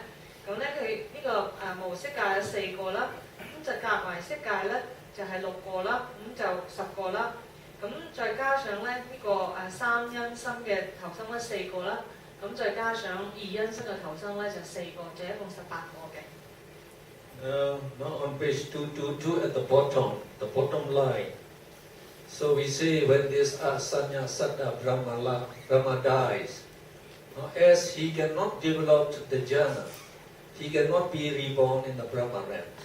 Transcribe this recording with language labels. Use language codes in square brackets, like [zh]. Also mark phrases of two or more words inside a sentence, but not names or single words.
[yue] 咁咧佢呢個無色界有4個啦，咁就夾埋色界咧就係6個啦，咁就10個啦。咁再加上咧呢個三因心嘅投生咧4個啦，咁再加上二因心嘅投生咧就4個，就一共18個嘅。 [en] Now on page 222 at the bottom line. So we say when this Asanya Saddha Brahma dies, as he cannot develop the jhana, he cannot be reborn in the Brahma realms.